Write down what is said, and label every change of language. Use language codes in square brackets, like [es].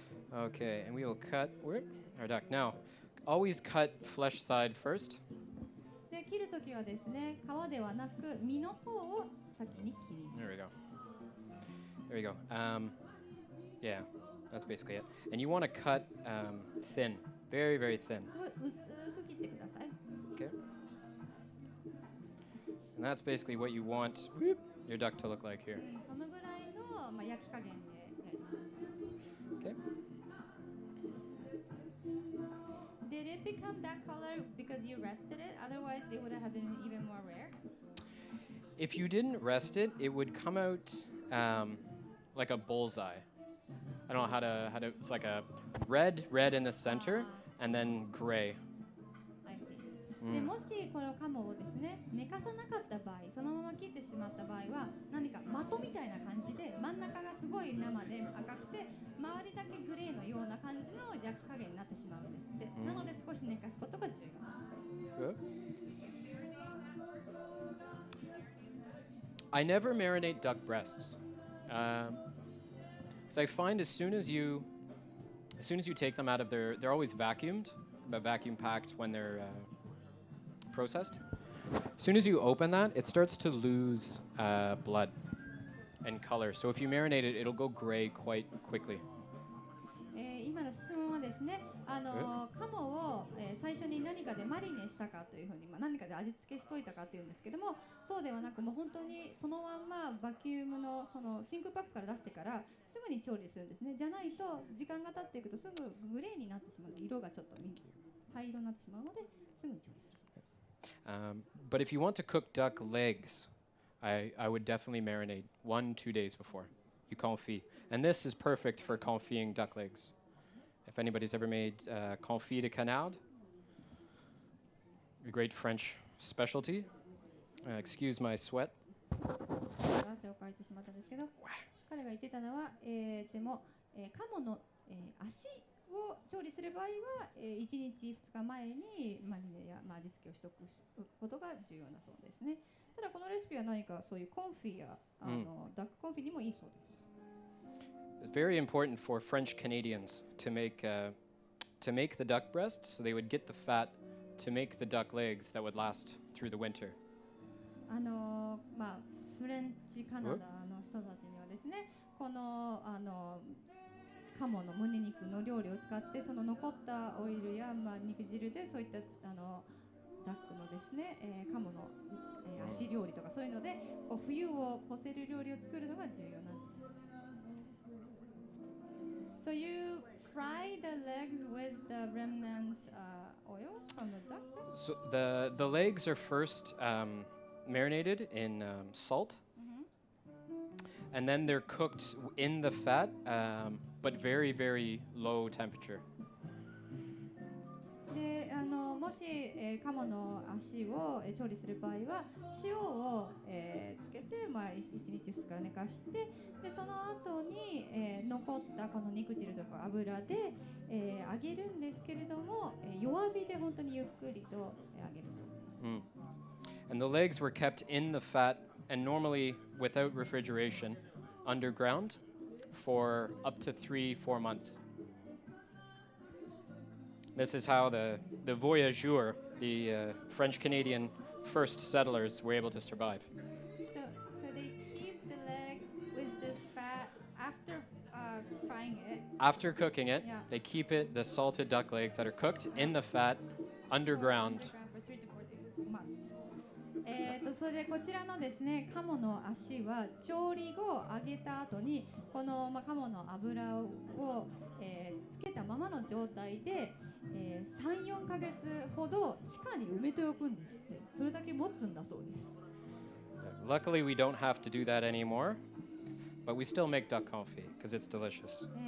[en] Okay, and we will cut our duck. Now, always cut flesh side first. [ja] で切るときはですね、皮ではなく身の方を先に切ります。 [en] There we go. There we go. Yeah, that's basically it. And you want to cut thin, very, very thin. [ja] すごい薄く切ってください。 [en] Okay. And that's basically what you want your duck to look like here. [ja] そのぐらいの、焼き加減で焼いてください。 [en] Okay. Did it become that color because you rested it? Otherwise, it would have been even more rare. If you didn't rest it, it would come out like a bullseye. I don't know how to. It's like a red in the center, and then gray. I see. [ja] でもしこの鴨をですね、寝かさなかった場合、そのまま切ってしまった場合は、何か的みたいな感じで、真ん中がすごい生で赤くて、周りだけグレーのような感じの焼き加減になってしまうんですって。なので少し寝かすことが重要なんです。 [en] I never marinate duck breasts. So I find as soon as you take them out of they're always vacuumed, but vacuum packed when they're processed. As soon as you open that, it starts to lose blood and color. So if you marinate it, it'll go gray quite quickly. [ja] 今の質問はですね、鴨を、最初に何かでマリネしたかというふうに、何かで味付けしといたかというんですけども、そうではなくもう本当にそのまんまバキュームのその真空パックから出してからすぐに調理するんですね。じゃないと時間が経っていくとすぐグレーになってしまう、色がちょっと灰色になってしまうのですぐに調理するそうです。 [en] But if you want to cook duck legs, I would definitely marinate 1-2 days before you confit. And this is perfect for confitting duck legs. If anybody's ever made confit de canard, a great French specialty. Excuse my sweat. [ja] 汗をかいてしまったんですけど、彼が言ってたのは、でも、鴨の、足を調理する場合は、1日2日前にマリネや、味付けをしておくことが重要なそうですね。ただこのレシピは何かそういうコンフィやダックコンフィにもいいそうです。 [en] It's very important for French Canadians to make the duck breasts, so they would get the fat to make the duck legs that would last through the winter. [ja] フレンチカナダの人たちにはですね、この鴨の胸肉の料理を使ってその残ったオイルや、肉汁でそういったダックのですね、鴨の、足料理とかそういうのでこう冬を越せる料理を作るのが重要なんです。 [en] So you fry the legs with the remnant oil from the duck breast? So the legs are first marinated in salt, and then they're cooked in the fat, but very, very low temperature. でもし、鴨の足を、調理する場合は塩を、つけて、1日2日寝かして、でその後に、残ったこの肉汁とか油で、揚げるんですけれども、弱火で本当にゆっくりと、揚げるそうです。 And the legs were kept in the fat, and normally without refrigeration, underground, for up to 3-4 months. This is how the voyageurs, the French-Canadian first settlers, were able to survive. So they keep the leg with this fat after frying it. After cooking it, Yeah. they keep the salted duck legs that are cooked in the fat underground. For 3 to 4 months. [ja] それでこちらのですね、鴨の足は調理後揚げた後にこの、鴨の油を、つけたままの状態で、 3、4ヶ月ほど地下に埋めておくんですって。それだけ持つんだそうです。 [en] Luckily, we don't have to do that anymore, but we still make duck confit because it's delicious.